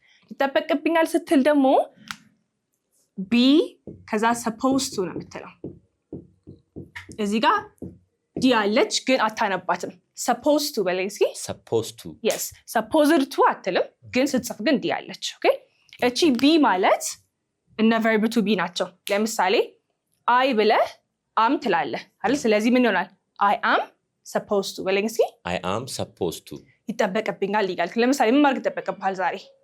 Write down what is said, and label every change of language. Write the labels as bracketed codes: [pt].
[am] ይጠበቅብኛል ስትል ደግሞ be ከዛ supposed to ነው የምትለው። እዚህ ጋር ዲ አለች ግን አታነባትም። supposed to በላይ እስኪ [en] supposed to. Yes, supposed to [am] አትልም ግን ስትጽፍ ግን ዲ አለች። Okay? እቺ be ማለት እነ verb to be ናቸው። ለምሳሌ I ብለህ am ትላለህ አይደል? ስለዚህ ምን ይሆናል? [en] I am supposed to [am] በላይ እስኪ [en] I am supposed to. [am] ይጠበቅብኛል ይላል። ለምሳሌ ምን ማድረግ ይጠበቅብሃል ዛሬ?